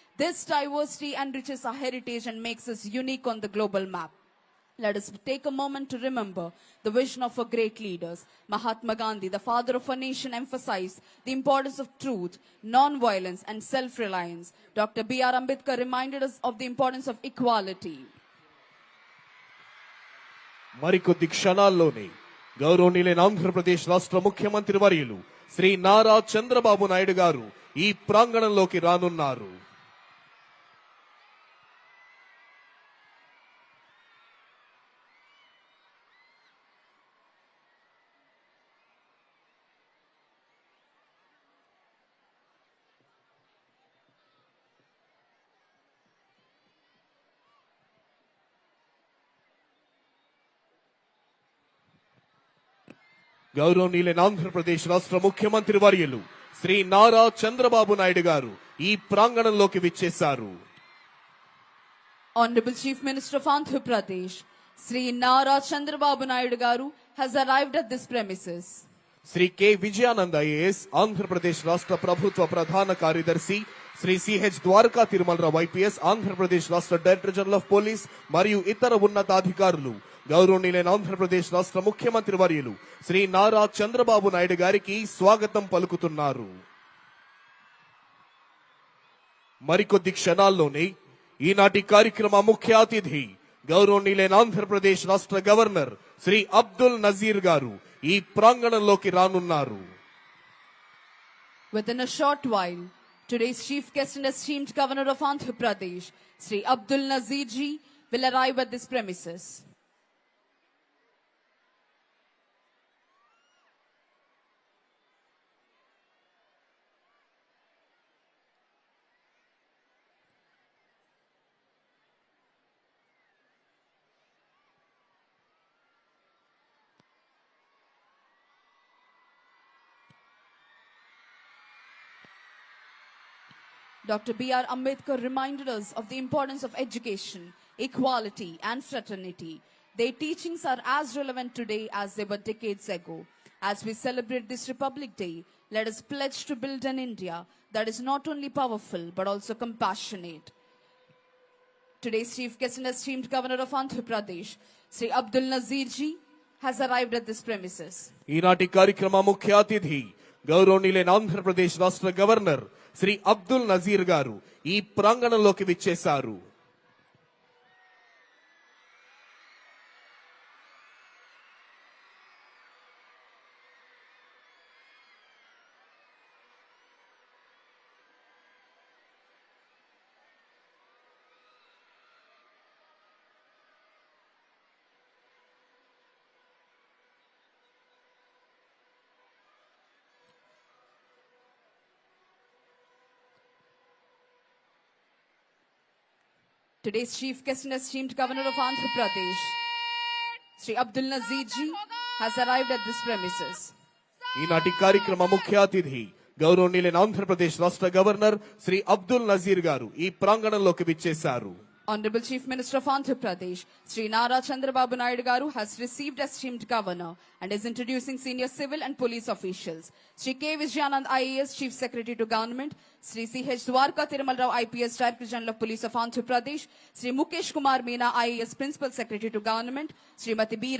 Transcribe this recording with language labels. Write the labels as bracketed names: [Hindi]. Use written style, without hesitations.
[English] This diversity enriches our heritage and makes us unique on the global map. Let us take a moment to remember the vision of our great leaders. Mahatma Gandhi, the father of our nation, emphasized the importance of truth, non-violence, and self-reliance. Dr. B.R. Ambedkar reminded us of the importance of equality. [Telugu] మరికొద్ది క్షణాల్లోనే గౌరవనీయులైన ఆంధ్రప్రదేశ్ రాష్ట్ర ముఖ్యమంత్రి వర్యులు శ్రీ నారా చంద్రబాబు నాయుడు గారు ఈ ప్రాంగణంలోకి రానున్నారు. గౌరవనీయులైన ఆంధ్రప్రదేశ్ రాష్ట్ర ముఖ్యమంత్రి వర్యులు శ్రీ నారా చంద్రబాబు నాయుడు గారు ఈ ప్రాంగణంలోకి విచ్చేశారు. [English] Honorable Chief Minister of Andhra Pradesh, Sri Nara Chandrababu Naidu Garu has arrived at this premises. [Telugu] Shri K Vijayanand IAS Andhra Pradesh రాష్ట్ర ప్రభుత్వ ప్రధాన కార్యదర్శి, శ్రీ సిహెచ్ ద్వారకా తిరుమలరావు ఐపీఎస్ ఆంధ్రప్రదేశ్ రాష్ట్ర డైరెక్టర్ జనరల్ ఆఫ్ పోలీస్ మరియు ఇతర ఉన్నతాధికారులు, గౌరవనీయులైన ఆంధ్రప్రదేశ్ రాష్ట్ర ముఖ్యమంత్రి వర్యులు శ్రీ నారా చంద్రబాబు నాయుడు గారికి స్వాగతం పలుకుతున్నారు. మరికొద్ది క్షణాల్లోనే ఈనాటి కార్యక్రమ ముఖ్య అతిథి గౌరవనీయులైన ఆంధ్రప్రదేశ్ రాష్ట్ర గవర్నర్ శ్రీ అబ్దుల్ నజీర్ గారు ఈ ప్రాంగణంలోకి రానున్నారు. [English] Within a short while, today's chief guest and esteemed governor of Andhra Pradesh, Sri Abdul Nazir ji, will arrive at this premises. Dr. B.R. Ambedkar reminded us of the importance of education, equality, and fraternity. Their teachings are as relevant today as they were decades ago. As we celebrate this Republic Day, let us pledge to build an India that is not only powerful but also compassionate. Today's chief guest and esteemed governor of Andhra Pradesh, Sri Abdul Nazir ji, has arrived at this premises. [Telugu] ఈనాటి కార్యక్రమ ముఖ్య అతిథి గౌరవనీయులైన ఆంధ్రప్రదేశ్ రాష్ట్ర governor Shri Abdul Nazir గారు ఈ ప్రాంగణంలోకి విచ్చేశారు. [English] Today's chief guest and esteemed governor of Andhra Pradesh, Sri Abdul Nazir ji, has arrived at this premises. [Telugu] ఈనాటి కార్యక్రమ ముఖ్య అతిథి గౌరవనీయులైన ఆంధ్రప్రదేశ్ రాష్ట్ర గవర్నర్ శ్రీ అబ్దుల్ నజీర్ గారు ఈ ప్రాంగణంలోకి విచ్చేశారు. [English] Honorable Chief Minister of Andhra Pradesh, Sri Nara Chandrababu Naidu Garu has received esteemed governor and is introducing senior civil and police officials. Sri K. Vijayanand IAS, Chief Secretary to Government, Sri C.H. Dwarka Tirumalrao IPS, Director General of Police of Andhra Pradesh, Sri Mukesh Kumar Meena IAS, Principal Secretary to Government, Srimati B.